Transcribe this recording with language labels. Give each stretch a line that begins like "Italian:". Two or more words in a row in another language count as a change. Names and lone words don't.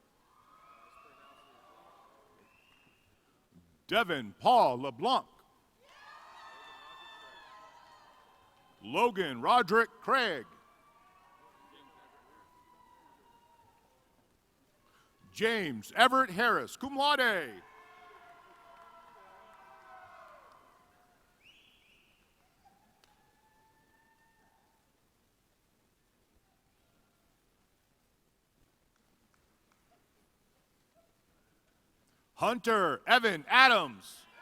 English: Devin Paul LeBlanc. Logan Roderick Craig. James Everett Harris,
Latin: cum laude.
English: Hunter Evan Adams.